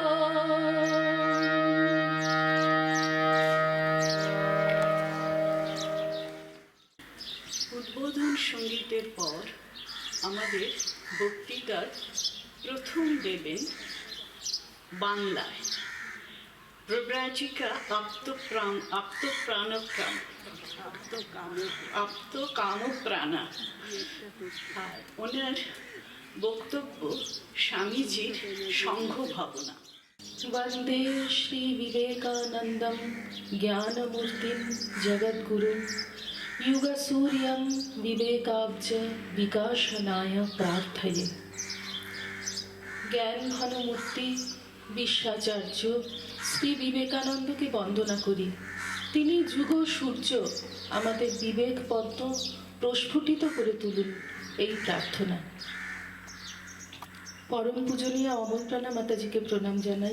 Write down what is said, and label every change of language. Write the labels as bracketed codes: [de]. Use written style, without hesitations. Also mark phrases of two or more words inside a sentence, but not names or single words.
[bn] উদ্বোধন সঙ্গীতের পর আমাদের বক্তৃতার প্রথম দেবেন বাংলায় প্রব্রাজিকা আপ্তকামপ্রাণা। আর ওনার বক্তব্য স্বামীজির সংঘ ভাবনা। [sa] वन्दे श्रीविवेकानन्दं ज्ञानमूर्तिं जगद्गुरुं युगसूर्यं विवेकाब्ज विकासनाय प्रार्थये। [bn] জ্ঞান ঘনমূর্তি বিশ্বাচার্য শ্রী বিবেকানন্দকে বন্দনা করি। তিনি যুগ সূর্য, আমাদের বিবেক পদ্ম প্রস্ফুটিত করে তুলুন, এই প্রার্থনা। পরম পূজনীয় অমলপ্রাণা মাতাজিকে প্রণাম জানাই।